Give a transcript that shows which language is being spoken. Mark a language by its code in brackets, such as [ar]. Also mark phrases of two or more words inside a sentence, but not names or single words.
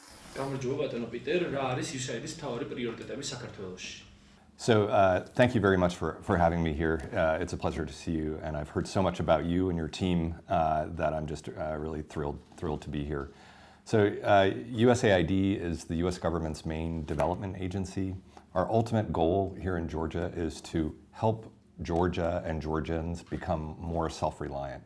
[ka] გამარჯობა ბატონო პიტერ, რა არის USAID-ის მთავარი პრიორიტეტები საქართველოში? [en] So thank you very much for having me here. It's a pleasure to see you, and I've heard so much about you and your team that I'm just really thrilled to be here. So USAID is the U.S. government's main development agency. Our ultimate goal here in Georgia is to help Georgia and Georgians become more self-reliant.